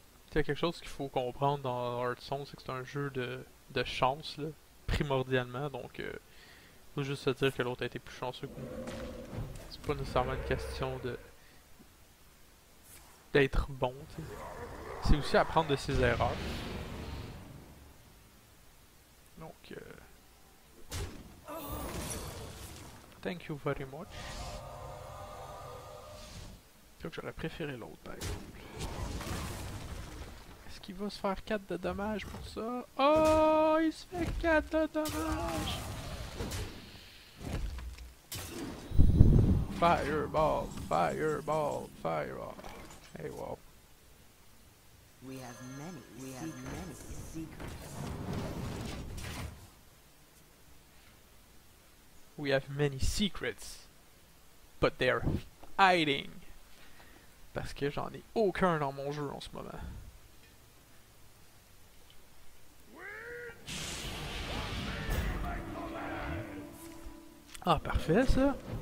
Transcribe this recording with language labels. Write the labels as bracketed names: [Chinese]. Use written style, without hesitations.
[French] Il y a quelque chose qu'il faut comprendre dans Hearthstone, c'est que c'est un jeu de chance là, primordialement, donc faut juste se dire que l'autre a été plus chanceux que nous. C'est pas nécessairement une question de d'être bon, tu sais. C'est aussi apprendre de ses erreurs. Donc, [English] thank you very much. [French] C'est que j'aurais préféré l'autre par exemple. Est-ce qu'il va se faire 4 de dommages pour ça? Oh, il se fait 4 de dommages! [English] Fireball, fireball, fireball. Hey, wow. We have many secrets. We have many secrets, but they're hiding. [French] Parce que j'en ai aucun dans mon jeu en ce moment. Ah, parfait ça.